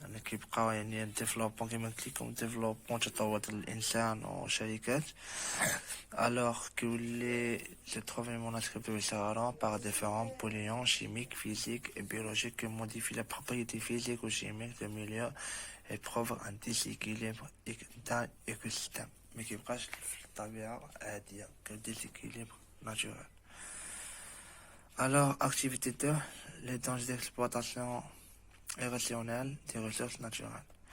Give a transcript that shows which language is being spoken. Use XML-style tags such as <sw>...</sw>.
<ar>كيبقاو يعني الديفلوبمون كيما قلت لكم الديفلوبمون تطور الانسان والشركات</ar> <fr>alors كيولي se trouve une menace كيبقاو par différents polluants chimiques, physiques et biologiques qui modifient les propriétés physiques ou chimiques du milieu et provoquent un déséquilibre dans l'écosystème. Mais</fr> <ar>كيبقاش في الطبيعة عادية كديسيكيليبر naturel.</ar> <fr>Alors activité 2, les dangers d'exploitation irrationnelle des ressources naturelles.</fr>